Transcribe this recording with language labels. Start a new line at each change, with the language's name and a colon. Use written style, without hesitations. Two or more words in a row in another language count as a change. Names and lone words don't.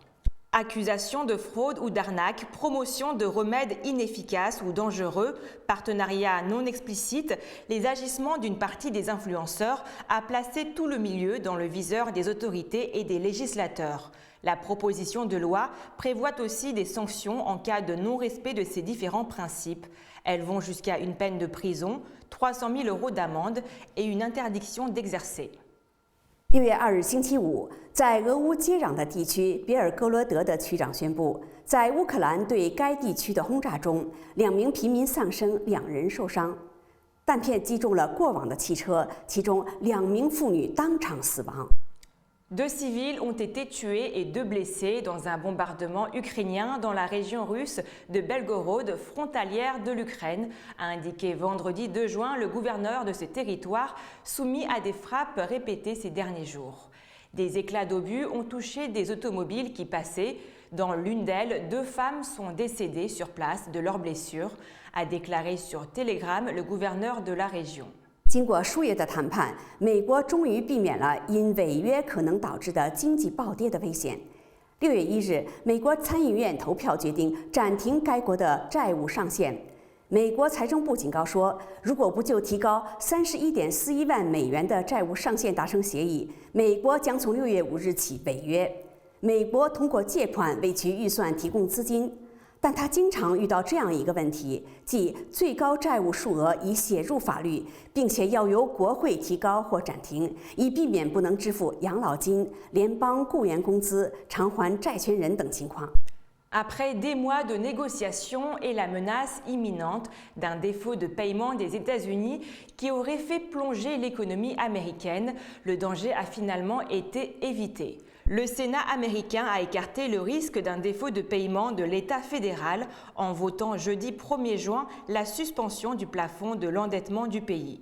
French: Accusations de fraude ou d'arnaque, promotion de remèdes inefficaces ou dangereux, partenariats non explicites, les agissements d'une partie des influenceurs a placé tout le milieu dans le viseur des autorités et des législateurs. La proposition de loi prévoit aussi des sanctions en cas de non-respect de ces différents principes. Elles vont jusqu'à une peine de prison, 300 000 € d'amende et une interdiction d'exercer.
Chinese: 6 月2日星期五，在俄乌接壤的地区别尔哥罗德的区长宣布，在乌克兰对该地区的轰炸中，2名平民丧生，2人受伤。弹片击中了过往的汽车，其中2名妇女当场死亡。
French: 2 civils ont été tués et 2 blessés dans un bombardement ukrainien dans la région russe de Belgorod, frontalière de l'Ukraine, a indiqué vendredi 2 juin le gouverneur de ce territoire soumis à des frappes répétées ces derniers jours. Des éclats d'obus ont touché des automobiles qui passaient. Dans l'une d'elles, 2 femmes sont décédées sur place de leurs blessures, a déclaré sur Telegram le gouverneur de la région.
Chinese: 经过数月的谈判，美国终于避免了因违约可能导致的经济暴跌的危险。6月1日，美国参议院投票决定暂停该国的债务上限。美国财政部警告说，如果不就提高31.41万美元的债务上限达成协议，美国将从6月5日起违约。美国通过借款为其预算提供资金。但他经常遇到这样一个问题，即最高债务数额已写入法律，并且要由国会提高或暂停，以避免不能支付养老金、联邦雇员工资、偿还债权人等情况。
French: Après des mois de négociations et la menace imminente d'un défaut de paiement des États-Unis qui aurait fait plonger l'économie américaine, le danger a finalement été évité. Le Sénat américain a écarté le risque d'un défaut de paiement de l'État fédéral en votant jeudi 1er juin la suspension du plafond de l'endettement du pays.